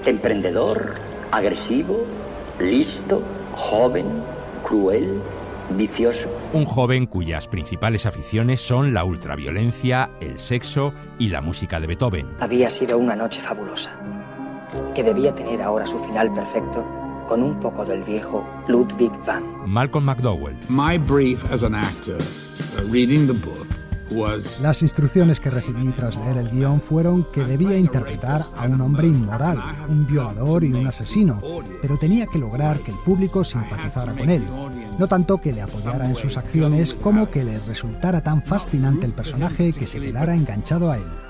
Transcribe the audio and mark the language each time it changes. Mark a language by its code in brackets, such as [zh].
[es] Emprendedor, agresivo, listo, joven, cruel, vicioso. Un joven cuyas principales aficiones son la ultraviolencia, el sexo y la música de Beethoven. Había sido una noche fabulosa, que debía tener ahora su final perfecto con un poco del viejo Ludwig van. Malcolm McDowell. [en] My brief as an actor, reading the book. [es] Las instrucciones que recibí tras leer el guión fueron que debía interpretar a un hombre inmoral, un violador y un asesino, pero tenía que lograr que el público simpatizara con él. No tanto que le apoyara en sus acciones como que le resultara tan fascinante el personaje que se quedara enganchado a él.